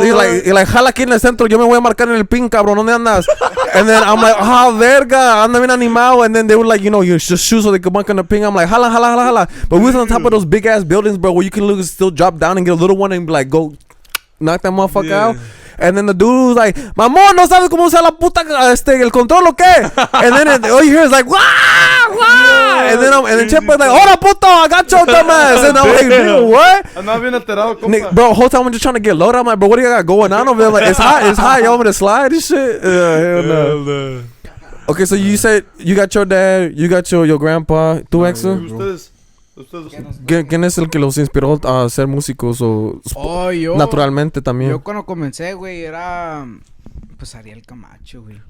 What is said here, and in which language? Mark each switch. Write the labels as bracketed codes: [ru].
[en] He's like, [es] jala aquí en el centro, yo me voy a marcar en el pin, cabrón, ¿dónde andas? [en] And then I'm like, [es] ah, verga, anda bien animado. [en] And then they were like, you know, you just shoot so they could mark on the ping. I'm like, hala. But we was on top of those big ass buildings, bro, where you can still drop down and get a little one and be like, go knock that motherfucker out. And then the dude was like, [es] mamón, no sabes cómo usar la puta el control o qué? [en] And then all you hear is like, wah, wah. And then Chepe was like, [es] hola puto, [en] I got your dumbass. And I'm like, dude, what? [es] Andaba bien alterado, Nick, compa. [en] bro, whole time I'm just trying to get loaded. I'm like, bro, what do you got going on over there? Like, it's hot. Y'all want me to slide and shit? Hell no. Okay, so you said you got your dad, you got your grandpa, tú, Exo? [es] Ustedes. ¿Quién es el que los inspiró a ser músicos o Yo. naturalmente también? Yo cuando comencé, güey, era pues Ariel Camacho, güey.